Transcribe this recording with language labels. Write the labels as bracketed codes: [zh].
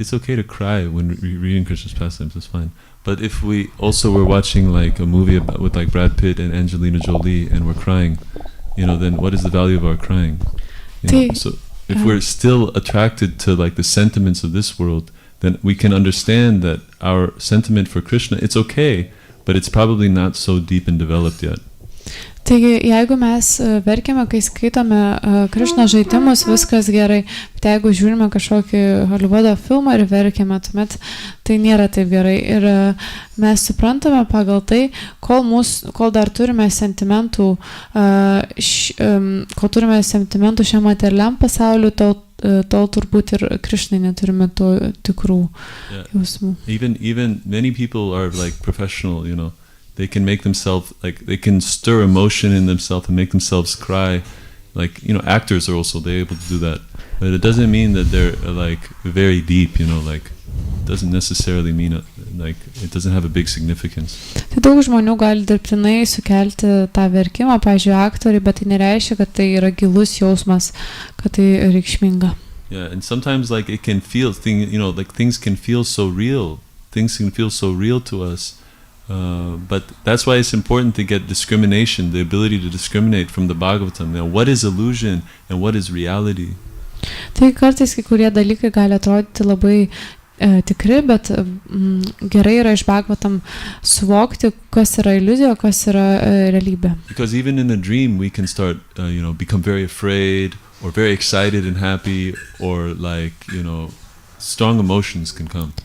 [en] It's okay to cry when reading Krishna's pastimes. It's fine. But if we also were watching like a movie with like Brad Pitt and Angelina Jolie and we're crying, then what is the value of our crying? So if we're still attracted to like the sentiments of this world, then we can understand that our sentiment for Krishna, it's okay, but it's probably not so deep and developed yet. [lt] Taigi, jeigu mes verkiame, kai skaitome Krishna žaidimus, viskas gerai, bet jeigu žiūrime kažkokį Hollywoodo filmą ir verkiame, tuomet tai nėra taip gerai. Ir mes suprantame pagal tai, kol dar turime sentimentų, šiam materialiam pasauliu, tol turbūt ir Krishnai neturime to tikrų jausmų. [en] Even many people are like professional, they can make themselves, like, they can stir emotion in themselves and make themselves cry. Like, actors are also, they're able to do that. But it doesn't mean that they're, like, very deep, like, it doesn't necessarily mean, like, it doesn't have a big significance. [lt] Tai daug žmonių gali dirbtinai sukelti tą verkimą, pavyzdžiui, aktoriai, bet tai nereiškia, kad tai yra gilus jausmas, kad tai reikšminga. [en] Yeah, and sometimes, like, it can feel, things can feel so real. Things can feel so real to us. But that's why it's important to get discrimination, the ability to discriminate from the Bhagavatam. Now, what is illusion and what is reality? [lt] Tai kartais kai kurie dalykai gali atrodyti labai tikri, bet gerai yra iš Bhagavatam suvokti, kas yra iliuzija, kas yra realybė. [en] Because even in a dream we can start, become very afraid or very excited and happy, or like, strong emotions can come.